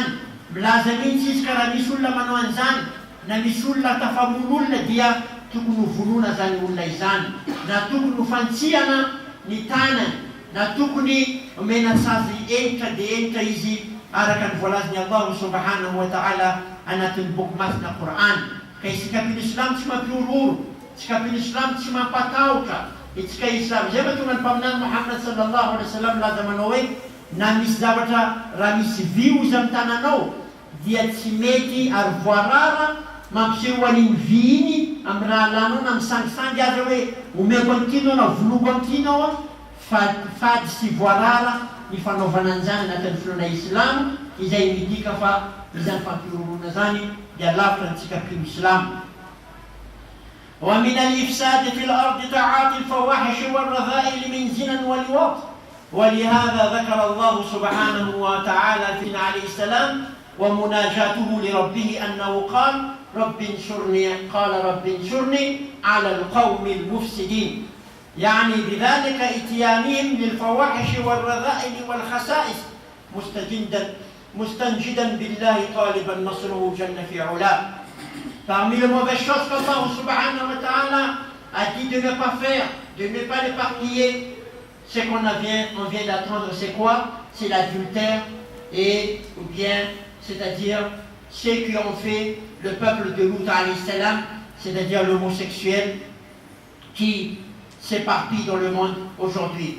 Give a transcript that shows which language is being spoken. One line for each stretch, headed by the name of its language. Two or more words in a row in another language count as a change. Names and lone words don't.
Malagasy: Milaza mihitsy izy ka raha misy olona manao an'izany na misy olona tafamono olona dia tokony ho vonoina zany olona izany, na tokony ho fantsihana ny tanany, na tokony omena sazy enitra dia enitra izy araka ny voalazany
Arabic: الله سبحانه وتعالى
Malagasy: anatin'ny boky masina Qur'an. Ka isika mpino islam tsy mampiororo, isika mpino islam tsy mampatahotra, isika islam zay mahatonga ny mpaminany Muhammad
Arabic: صلى الله عليه وسلم
Malagasy: laza manao hoe na misy zavatra raha misy vy izy amin'ny tananao dia tsy mety ary voarara mampiseho an'iny vy iny amin'ny raha lanao na misangisangy azy hoe omeko an'itino na voloko an'itino fady sy voarara ny fanaovana an'izany anatin'ny finoana islam izay midika fa izany fampiororona zany dia lavitra antsika mpino islam.
Arabic: ومن الإفساد في الأرض تعاطي الفواحش والرذائل من زنا ولواط ولهذا ذكر الله سبحانه وتعالى في عليه السلام ومناجاته لربه أنه قال رب انصرني على القوم المفسدين، يعني بذلك اتيانهم للفواحش والرذائل والخسائس مستنجدا بالله طالبا نصره جل في علاه.
French: Parmi les mauvaises choses qu'
Arabic: الله سبحانه وتعالى
French: a dit de ne pas faire, de ne pas l'éparpiller, ce qu'on vient d'entendre, c'est quoi? C'est l'adultère, et ou bien, c'est-à-dire ceux qui ont fait le peuple de Lut
Arabic: عليه السلام,
French: c'est-à-dire l'homosexuel qui s'éparpille dans le monde aujourd'hui.